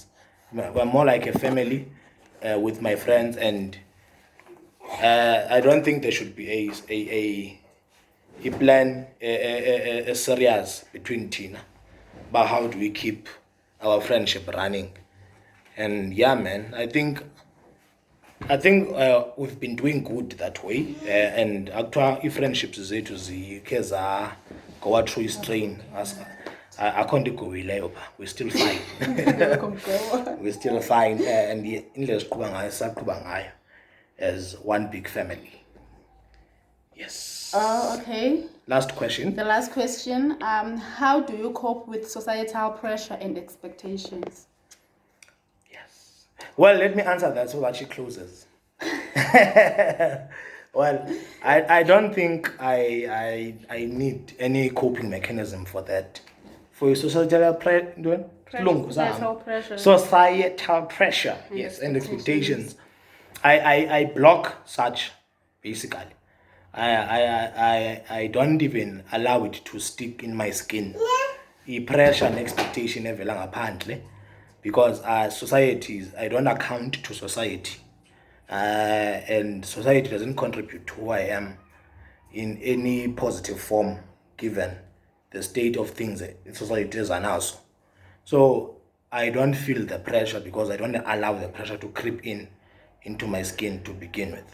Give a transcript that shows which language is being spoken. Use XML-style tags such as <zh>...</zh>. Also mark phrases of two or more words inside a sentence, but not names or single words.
<en>We're more like a family with my friends, and I don't think there should be a plan, a serious between Tina about how do we keep our friendship running. And yeah, man, I think we've been doing good that way, and actually friendships</en> <xh>zethu zikhe</xh> <en>go through strain.</en> <xh>Akho go leyo,</xh> <en>we're still fine. We're still fine, and</en> <xh>indlela siqhuba ngayo saqhuba ngayo</xh> <en>as one big family. Yes. Oh, okay. Last question. The last question. How do you cope with societal pressure and expectations? Yes. Well, let me answer that so that she closes. Well, I don't think I need any coping mechanism for that. For societal Societal pressure. societal pressure, And yes, and expectations. expectations. I block such, basically. I don't even allow it to stick in my skin. Pressure and expectation</en> <xh>evela ngaphandle,</xh> <en>because societies, I don't account to society, and society doesn't contribute to who I am in any positive form, given the state of things societies are now. So I don't feel the pressure because I don't allow the pressure to creep in into my skin to begin with.</en>